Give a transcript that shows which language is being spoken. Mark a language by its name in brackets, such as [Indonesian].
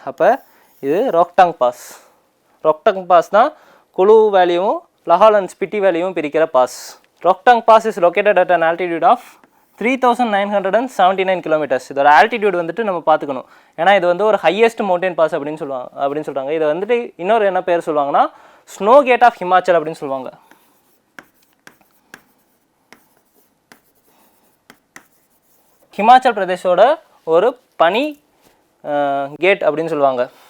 [Tamil] அப்போ இது Rohtang pass. Rohtang pass தான் குழு வேலியும் லஹால் அண்ட் ஸ்பிட்டி வேலியும் பிரிக்கிற pass. [English] Rohtang Pass is located at an altitude of 3979 kilometers. [Tamil] இதோட altitude வந்துட்டு நம்ம பார்த்துக்கணும். ஏன்னா இது வந்து ஒரு ஹையஸ்ட் மவுண்டன் பாஸ் அப்படின்னு சொல்கிறாங்க. இதை வந்துட்டு இன்னொரு என்ன பேர் சொல்லுவாங்கன்னா ஸ்னோ கேட் ஆஃப் ஹிமாச்சல் அப்படின்னு சொல்லுவாங்க. ஹிமாச்சல் பிரதேஷோட ஒரு பனி கேட் அப்படின்னு சொல்லுவாங்க.